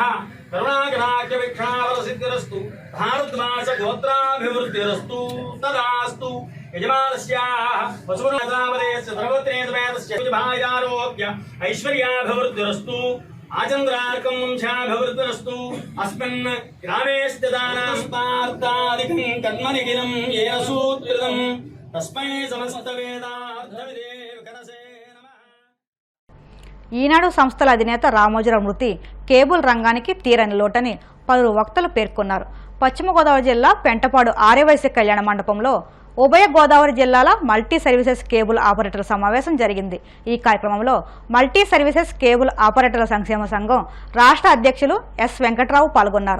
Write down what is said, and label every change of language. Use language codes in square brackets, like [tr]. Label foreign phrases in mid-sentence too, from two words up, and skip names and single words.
[sa] करुणाकटाक्ष वीक्षणावल सिद्धिरस्तु भारद्वास गोत्राभिवृद्धिरस्तु तदास्तु यजमानस्याः वसुनाथावदेस्य धर्मपत्नी समेतस्य भायारोग्य ऐश्वर्याभिवृद्धिरस्तु आचन्द्रार्कं वंशाभिवृद्धिरस्तु अस्मिन् ग्रामे स्थितानां पार्थादिकं कर्मनिखिलं येन सूत्रितं तस्मै समस्तवेदार्थविदे विकरसे नमः। [te] ఈనాడు సంస్థల అధినేత రామోజీరావు మృతి కేబుల్ రంగానికి తీరని లోటని పలువురు వక్తలు పేర్కొన్నారు. పశ్చిమ గోదావరి జిల్లా పెంటపాడు ఆర్యవైశ్య కళ్యాణ మండపంలో ఉభయ గోదావరి జిల్లాల [en] multi services cable [te] ఆపరేటర్ల సమావేశం జరిగింది. ఈ కార్యక్రమంలో [en] multi services cable [te] ఆపరేటర్ల సంక్షేమ సంఘం రాష్ట్ర అధ్యక్షులు ఎస్ వెంకట్రావు పాల్గొన్నారు.